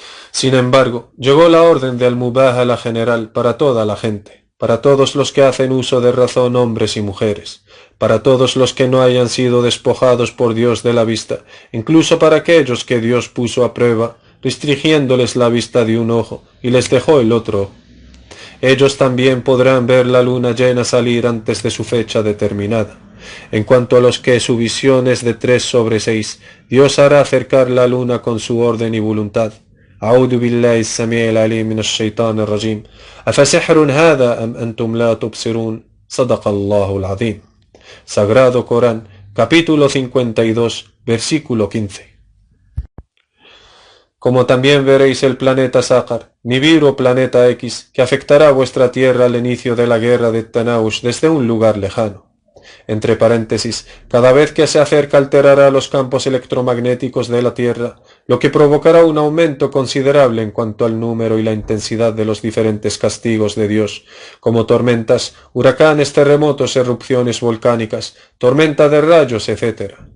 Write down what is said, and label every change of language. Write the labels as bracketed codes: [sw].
[es] Sin embargo, llegó la orden de al-Mubahala general para toda la gente, para todos los que hacen uso de razón, hombres y mujeres, para todos los que no hayan sido despojados por Dios de la vista, incluso para aquellos que Dios puso a prueba, restringiéndoles la vista de un ojo, y les dejó el otro. Ellos también podrán ver la luna llena salir antes de su fecha determinada. En cuanto a los que su visión es de 3/6, Dios hará acercar la luna con su orden y voluntad. [ar] أعوذ بالله السميع العليم من الشيطان الرجيم أفسحر هذا أم أنتم لا تبصرون صدق الله العظيم. [es] Sagrado Corán, capítulo 52, versículo 15. Como también veréis el planeta Saqar, Nibiru o planeta X, que afectará vuestra tierra al inicio de la guerra de Tanaush desde un lugar lejano. Entre paréntesis, cada vez que se acerca alterará los campos electromagnéticos de la Tierra, lo que provocará un aumento considerable en cuanto al número y la intensidad de los diferentes castigos de Dios, como tormentas, huracanes, terremotos, erupciones volcánicas, tormenta de rayos, etc.